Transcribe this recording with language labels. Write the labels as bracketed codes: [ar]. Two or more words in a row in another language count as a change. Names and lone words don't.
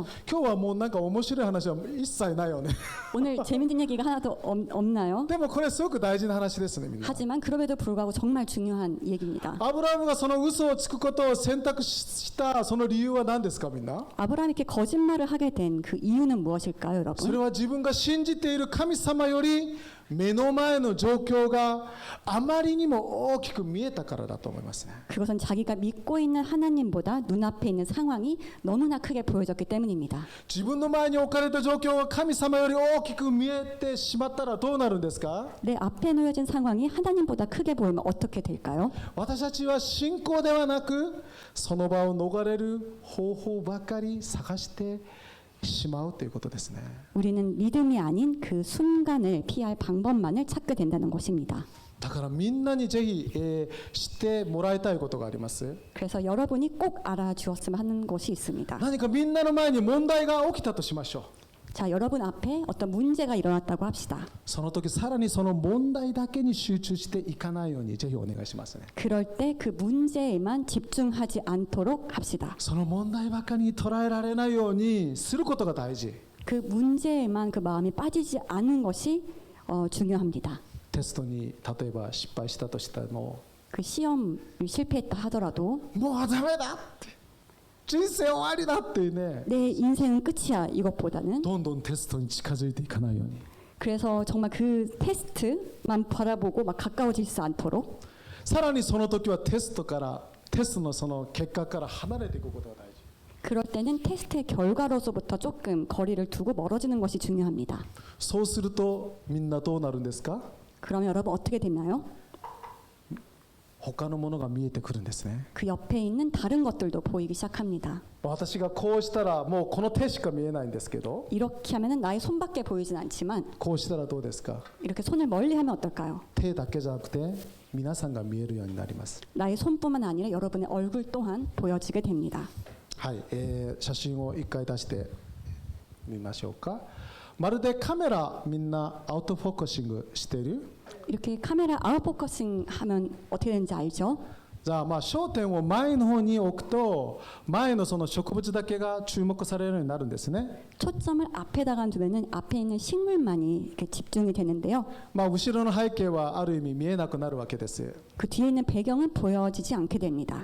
[ja] 今日はもうなんか面白い話は一切ないよね。 [ko] 오늘 재밌는 얘기가 하나도 없나요? [ja] でもこれすごく大事な話ですね、みんな。 [ko] 하지만 그럼에도 불구하고 정말 중요한 얘기입니다. [ja] アブラハムがその嘘をつくことを選択したその理由は何ですか、みんな。 [ko] 아브라함이 이렇게 거짓말을 하게 된 그 이유는 무엇일까요, [ja] それ [ko] 여러분? [ja] は自分が信じている神様より目の前の状況があまりにも大きく見えたからだと思いますね。 [ko] 그것은 자기가 믿고 있는 하나님보다 눈앞에 있는 상황이 너무나 크게 보여졌기 때문입니다. [ja] 自分の前に置かれた状況が神様より大きく見えてしまったらどうなるんですか？ [ko] 내 앞에 놓여진 상황이 하나님보다 크게 보이면 어떻게 될까요? [ja] 私たちは信仰ではなくその場を逃れる方法ばかり探してしまうということですね。 [ko] 우리는 믿음이 아닌 그 순간을 피할 방법만을 찾게 된다는 것입니다. [ja] だからみんなにぜひ、知ってもらいたいことがあります。 [ko] 그래서 여러분이 꼭 알아주었으면 하는 것이 있습니다. [ja] 何かみんなの前に問題が起きたとしましょう。 [ko] 자, 여러분 앞에 어떤 문제가 일어났다고 합시다. [ja] その時さらにその問題だけに集中していかないようにぜひお願いしますね。 [ko] 그럴 때 그 문제에만 집중하지 않도록 합시다. [ja] その問題ばかりに捉えられないようにすることが大事。 [ko] 그 문제에만 그 마음이 빠지지 않는 것이 중요합니다. [ja] テストに例えば失敗したとしても [ko] 그 시험을 실패했다 하더라도 [ja] もうダメだって人生終わりだっていうね [ko] 내 인생은 끝이야 이것보다는 [ja] どんどんテストに近づいていかないように [ko] 그래서 정말 그 테스트만 바라보고 막 가까워지지 않도록 [ja] さらにその時はテストのその結果から離れていくことが大事。 [ko] 그럴 때는 테스트의 결과로서부터 조금 거리를 두고 멀어지는 것이 중요합니다. [ja] そうするとみんなどうなるんですか？ [ko] 그러면 여러분 어떻게 되나요? [ja] 他のものが見えてくるんですね。 [ko] 그 옆에 있는 다른 것들도 보이기 시작합니다. [ja] 私がこうしたらもうこの手しか見えないんですけど [ko] 이렇게 하면은 나의 손밖에 보이진 않지만 [ja] こうしたらどうですか？ [ko] 이렇게 손을 멀리 하면 어떨까요? [ja] 手だけじゃなくて皆さんが見えるようになります。 [ko] 나의 손뿐만 아니라 여러분의 얼굴 또한 보여지게 됩니다. [ja] はい、写真を一回出してみましょうか。まるでカメラみんなアウトフォーカシングしてる？ [ko] 이렇게 카메라 아웃포커싱 하면 어떻게 되는지 알죠? [ja] じゃあ焦点を前の方に置くと前のその植物だけが注目されるようになるんですね。 [ko] 초점을 앞에다가 두면은 앞에 있는 식물만이 이렇게 집중이 되는데요. [ja] 後ろの背景はある意味見えなくなるわけです。 [ko] 그 뒤에 있는 배경은 보여지지 않게 됩니다.